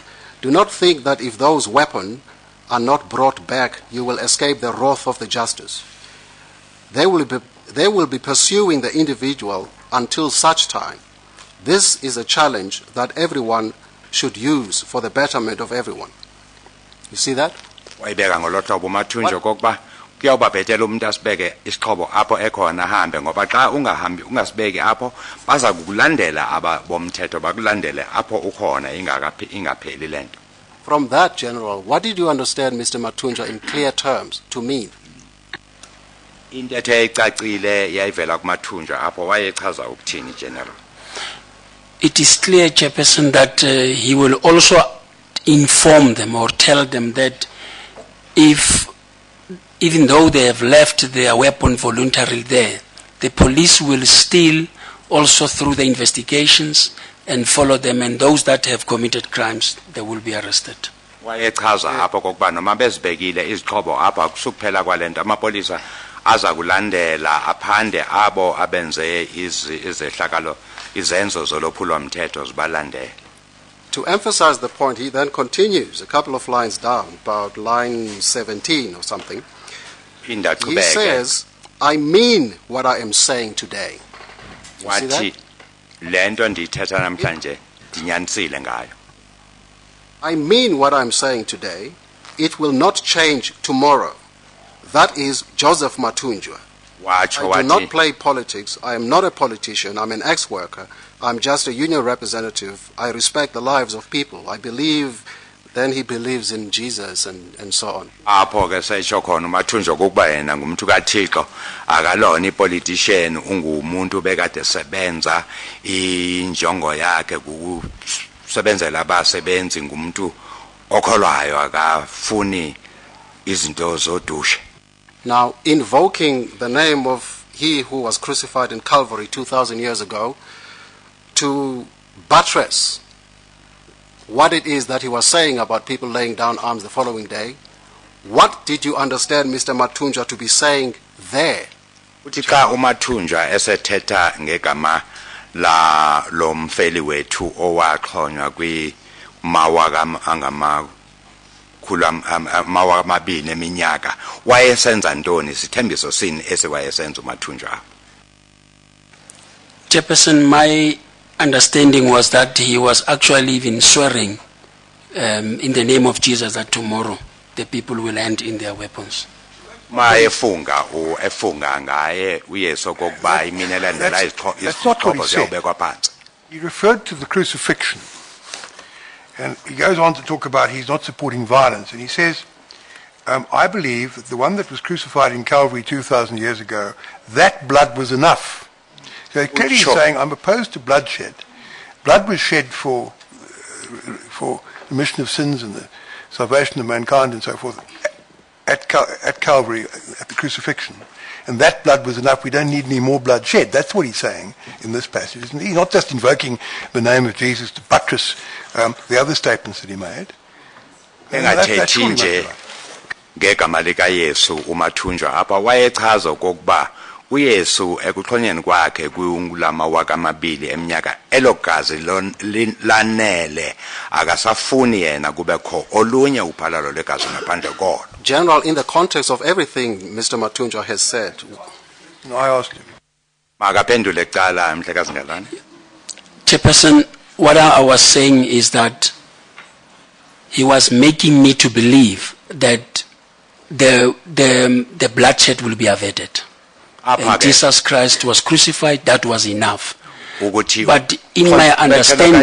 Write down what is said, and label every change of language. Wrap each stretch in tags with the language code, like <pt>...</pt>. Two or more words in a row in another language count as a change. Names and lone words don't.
<en>Do not think that if those weapons are not brought back, you will escape the wrath of the justice. They will be pursuing the individual until such time. This is a challenge that everyone should use for the betterment of everyone. You see that?</en> <xh>Wayibeka ngolo hlobo uMathunjwa kokuba kuyawuba bhetele umuntu asibeke isixhobo apho ekhona ahambe ngoba xa ungahambi ungasibeki apho baza kukulandela aba bomthetho bakulandele apho ukhona ingapheli lento.</xh> <en>From that, General, what did you understand, Mr. Mathunjwa, in clear terms to mean?</en> <xh>Intetho eyayicacile yayivela kuMathunjwa apho wayechaza ukuthini General.</xh> <en>It is clear, Chairperson, that he will also inform them or tell them that even though they have left their weapon voluntarily there, the police will still also through the investigations and follow them, and those that have committed crimes, they will be arrested.</en> <xh>Wayechaza apho kokuba noma bezibekile izixhobo apha kusukuphela kwalento amapolisa aza kulandela aphande abo abenze izehlakalo izenzo zolophulo mthetho zibalandele.</xh> <en>To emphasize the point, he then continues a couple of lines down, about line 17 or something. He says, I mean what I am saying today. You see that?</en> <xh>Lento ndithetha namhlanje ndinyanisile ngayo.</xh> <en>I mean what I'm saying today. It will not change tomorrow. That is Joseph Mathunjwa.</en> <xh>watsho</xh> <en>I do not</en> <xh>wathi</xh> <en>play politics. I am not a politician. I'm an ex-worker. I'm just a union representative. I respect the lives of people. I believe, then he believes in Jesus and so on.</en> <xh>apho ke sesho khona uMathunjwa kokuba yena ngumuntu kaThixo akalona ipolitician ungumuntu bekade sebenza injongo yakhe ukusebenzela abasebenzi ngumuntu okholwayo akafuni izinto zodushe.</xh> <en>Now, invoking the name of he who was crucified in Calvary 2,000 years ago to buttress what it is that he was saying about people laying down arms the following day, what did you understand Mr. Mathunjwa to be saying there?</en> <xh>Uthi xa uMathunjwa esethetha ngegama la lomfeli wethu owaxhonywa kwimawa mawa amabini eminyaka wayesenza ntoni sithembiso sini esiwayesenza uMathunjwa?</xh> <en>Chairperson, my understanding was that he was actually even swearing in the name of Jesus that tomorrow the people will hand in their weapons.</en> <xh>Efunga ngaye uYesu kokuba imini elandela izixhobo ziyawubekwa phansi.</xh> <en>He referred to the crucifixion. And he goes on to talk about he's not supporting violence. And he says, I believe that the one that was crucified in Calvary 2,000 years ago, that blood was enough. So clearly he's saying, I'm opposed to bloodshed. Blood was shed for the remission of sins and the salvation of mankind and so forth at Calvary, at the crucifixion. And that blood was enough. We don't need any more blood shed. That's what he's saying in this passage. Isn't he? He's not just invoking the name of Jesus to buttress the other statements that he made.</en> <xh>Engathethi nje ngegama lika Yesu uMathunjwa apha wayechaza kokuba uYesu ekuxhonyeni kwakhe kulama waka amabili eminyaka elogazi lanele akasafuni yena kubekho olunye uphalalo legazi ngaphandle kolo.</xh> <en>General, in the context of everything Mr. Mathunjwa has said. No, I asked him.</en> <xh>Makaphendule ecala Mhlekazi Ngalane.</xh> <en>Chairperson, what I was saying is that he was making me to believe that the bloodshed will be averted. And Jesus Christ was crucified, that was enough. But in my understanding,</en>